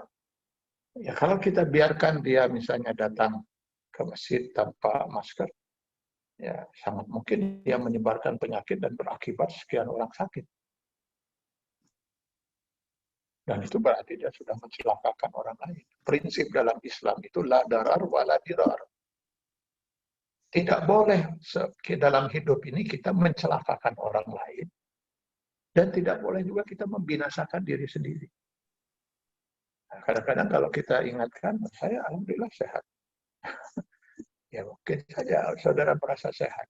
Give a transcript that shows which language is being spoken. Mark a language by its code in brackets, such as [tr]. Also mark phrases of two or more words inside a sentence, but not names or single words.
[id] Ya kalau kita biarkan dia misalnya datang ke masjid tanpa masker, ya sangat mungkin dia menyebarkan penyakit dan berakibat sekian orang sakit. Dan itu berarti dia sudah mencelakakan orang lain. Prinsip dalam Islam itu [ar] لا ضرر ولا ضرار. [id] Tidak boleh dalam hidup ini kita mencelakakan orang lain. Dan tidak boleh juga kita membinasakan diri sendiri. Nah, kadang-kadang kalau kita ingatkan, saya alhamdulillah sehat. Ya mungkin saja saudara merasa sehat.